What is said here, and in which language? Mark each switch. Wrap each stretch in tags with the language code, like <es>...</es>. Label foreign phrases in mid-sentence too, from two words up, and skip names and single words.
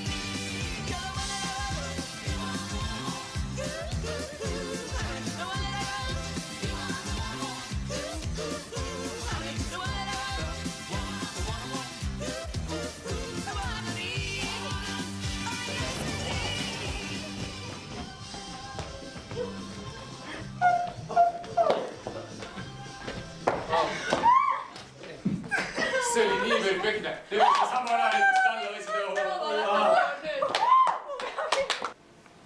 <en>You're the one that I want. Honey, the one that I want. Honey, the one that I want. The one I need. Oh yes</en> <et>See oli nii perfektne. Tegelikult samal ajal, kus talle võisid</et>